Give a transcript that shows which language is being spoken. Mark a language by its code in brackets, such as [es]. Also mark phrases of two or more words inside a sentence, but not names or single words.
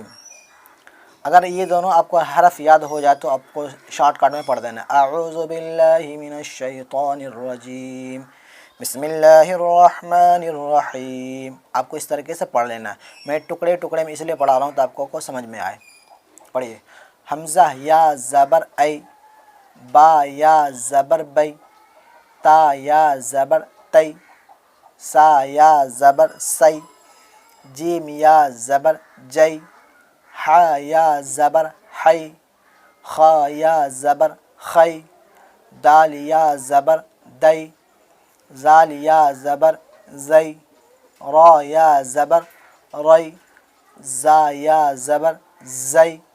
[ur] اگر یہ دونوں آپ کو حرف یاد ہو جائے تو آپ کو شارٹ کٹ میں پڑھ دینا، [ar] اعوذ باللہ من الشیطان الرجیم، بسم اللہ الرحمن الرحیم۔ [ur] آپ کو اس طریقے سے پڑھ لینا ہے، میں ٹکڑے ٹکڑے میں اس لیے پڑھا رہا ہوں تاکہ آپ کو سمجھ میں آئے۔ پڑھیے، حمزہ یا زبر ای، با یا زبر بی، تا یا زبر تی، سا یا زبر سی، جیم یا زبر جی، ح یا زبر حی، خا یا زبر خی، دال یا زبر دی، زال یا زبر زی، را یا زبر ری، زا یا زبر زی،